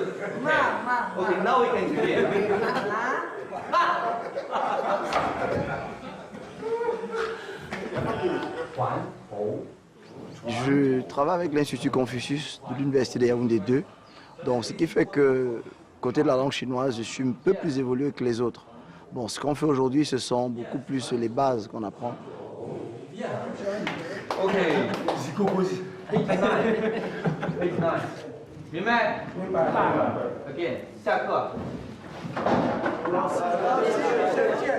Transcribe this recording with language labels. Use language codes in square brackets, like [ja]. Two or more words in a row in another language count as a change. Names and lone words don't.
[en] Okay, now we can do it. [fr] Je travaille avec l'Institut Confucius de l'Université de Yaoundé 2. Donc, ce qui fait que, côté de la langue chinoise, je suis un peu plus évolué que les autres. Bon, ce qu'on fait aujourd'hui, ce sont beaucoup plus les bases qu'on apprend. Ok. Page 9. [zh] 明白？明白。OK， 下课。老师，谢谢。